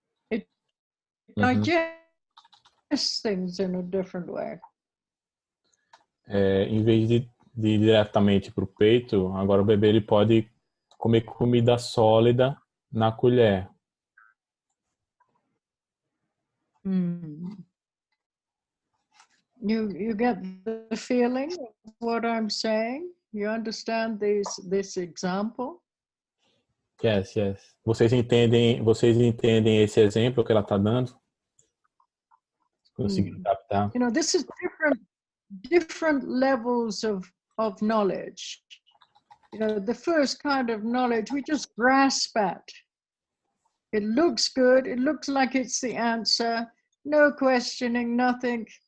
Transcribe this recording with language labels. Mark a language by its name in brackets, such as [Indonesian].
[English] It digests things in a different way. [Portuguese] Em vez de ir diretamente para o peito, agora o bebê ele pode comer comida sólida na colher. [English] You get the feeling of what I'm saying? You understand this example? Yes. [Portuguese] Vocês entendem esse exemplo que ela está dando? Conseguiram captar? [English] You know, this is different levels of knowledge. You know, the first kind of knowledge we just grasp at. It looks good. It looks like it's the answer. No questioning, nothing.